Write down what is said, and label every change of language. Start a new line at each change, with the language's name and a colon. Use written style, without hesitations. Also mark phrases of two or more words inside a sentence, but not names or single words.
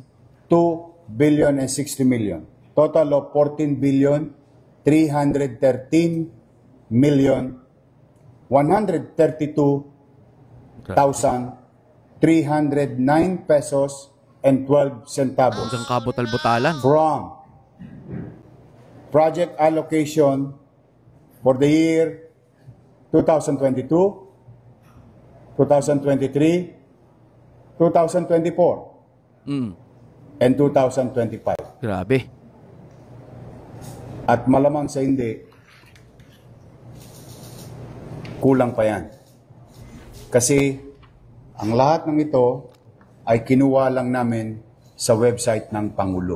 English: 2 billion and 60 million. Total of 14 billion, 313 million, 132,309 pesos and 12 centavos.
Filipino: Hanggang kabutal-butalan.
English: From project allocation for the year 2022, 2023, 2024, and 2025.
Filipino: Grabe. At malamang sa hindi, kulang pa yan. Kasi ang lahat ng ito ay kinuha lang namin sa website ng Pangulo.